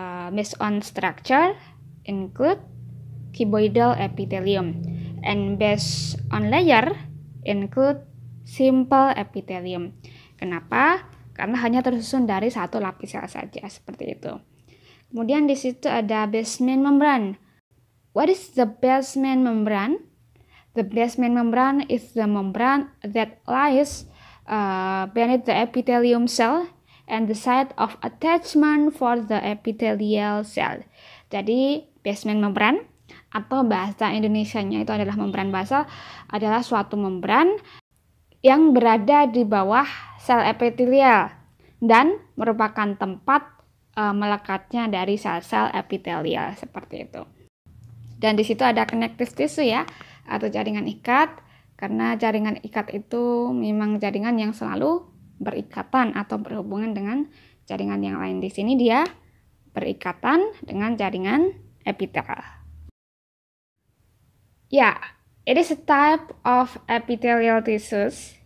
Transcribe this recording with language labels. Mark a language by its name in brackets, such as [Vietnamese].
[English] Based on structure, include cuboidal epithelium, and based on layer, include simple epithelium. [Indonesian] Kenapa? Karena hanya tersusun dari satu lapis sel saja, seperti itu. Kemudian di situ ada basement membrane. [English] What is the basement membrane? The basement membrane is the membrane that lies beneath the epithelium cell and the site of attachment for the epithelial cell. [Indonesian] Jadi basement membrane atau bahasa Indonesianya itu adalah membran basal, adalah suatu membran yang berada di bawah sel epitelial dan merupakan tempat melekatnya dari sel-sel epitelial, seperti itu. Dan di situ ada connective tissue ya, atau jaringan ikat, karena jaringan ikat itu memang jaringan yang selalu berikatan atau berhubungan dengan jaringan yang lain. Di sini dia berikatan dengan jaringan epitel. [English] Yeah, it is a type of epithelial tissues.